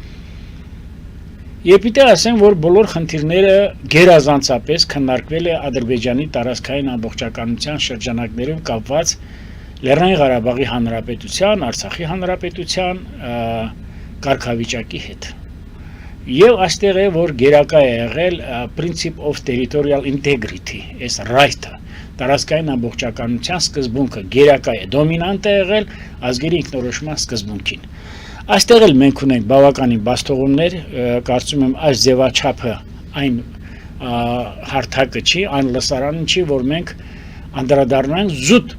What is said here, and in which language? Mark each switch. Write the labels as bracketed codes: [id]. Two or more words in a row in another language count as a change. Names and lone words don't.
[hy] Եվ պիտի ասեմ, որ բոլոր խնդիրները գերազանցապես քննարկվել է Ադրբեջանի տարածքային ամբողջականության շրջանակներում կապված Լեռնային Ղարաբաղի Հանրապետության, Արցախի Հանրապետության կարգավիճակի հետ։ Եվ այստեղ է, որ գերակա է եղել [en] principle of territorial integrity, [hy] այս right-ը, տարածքային ամբողջականության սկզբունքը գերակա է, դոմինանտ է եղել ազգերի ինքնորոշման սկզբունքին։ Այստեղ էլ մենք ունենք բավականին բաստողումներ, կարծում եմ այս ձևաչափը այն հարթակը չի, այն լսարանն չի, որ մենք անդրադառնանք զուտ